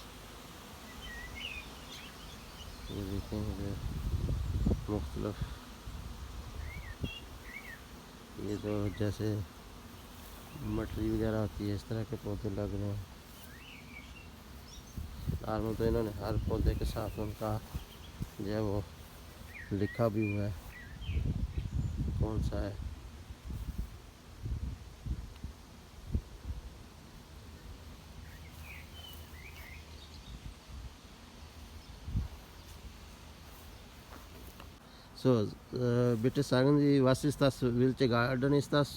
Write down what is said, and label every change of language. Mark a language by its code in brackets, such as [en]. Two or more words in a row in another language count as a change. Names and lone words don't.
[hi] ये देखें इधर मुख्तलिफ ये तो जैसे मटरी वगैरह होती है इस तरह के पौधे लग रहे हैं। नॉर्मल तो इन्होंने हर पौधे के साथ उनका जो है वो लिखा भी हुआ है कौन सा है। [de] So, bitte sagen Sie, was ist das, welche Garten ist das?